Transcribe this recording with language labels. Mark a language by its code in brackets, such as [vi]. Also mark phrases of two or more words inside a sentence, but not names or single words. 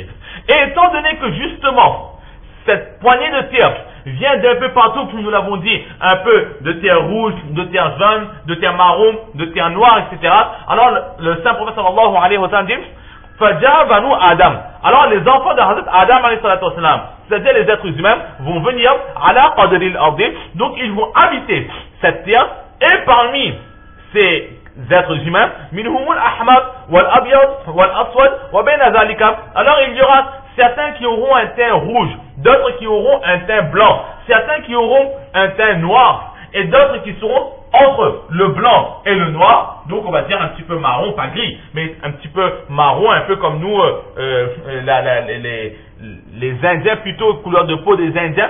[fr] Et étant donné que justement cette poignée de terre vient d'un peu partout, comme nous l'avons dit, un peu de terre rouge, de terre jaune, de terre marron, de terre noire, etc. Alors le saint prophète [ar] صلى الله عليه وسلم [fr] dit [ar] فجاء بنو آدم. [fr] Alors les enfants de Hazrat Adam [ar] عليه الصلاة والسلام, [fr] c'est-à-dire les êtres humains, vont venir [ar] على قدر الأرض, [fr] donc ils vont habiter cette terre, et parmi ces êtres humains, [ar] منهم الأحمر والأبيض والأسود وبين ذلك. [fr] Alors il y aura certains qui auront un teint rouge, d'autres qui auront un teint blanc, certains qui auront un teint noir, et d'autres qui seront entre le blanc et le noir, donc on va dire un petit peu marron, pas gris, mais un petit peu marron, un peu comme nous, les Indiens, plutôt couleur de peau des Indiens.